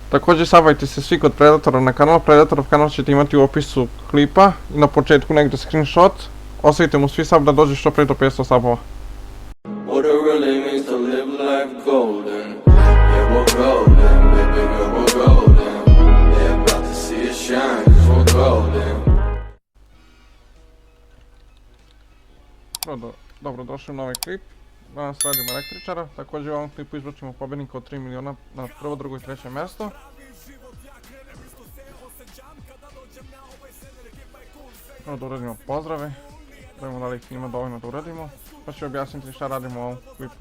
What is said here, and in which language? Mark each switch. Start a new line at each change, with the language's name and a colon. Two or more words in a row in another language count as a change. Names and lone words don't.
Bosnian: Također sabajte se svi kod Predatora na kanal, Predatorov kanal ćete imati u opisu klipa i na početku negdje screenshot. Ostavite mu svi sub da dođe što prije do 500 subova.
English: What it really means to live life golden. Yeah, we're golden, baby girl, we're golden. Yeah, about to see it shine, cause we're golden.
Bosnian: Dobro, došli u novi klip. Danas radimo električara, također u ovom klipu izbačimo pobjednika od 3 miliona na prvo, drugo i treće mjesto. Da uradimo pozdrave, da vidimo da li ih ima dovoljno da uradimo, pa ću objasniti šta radimo u ovom klipu.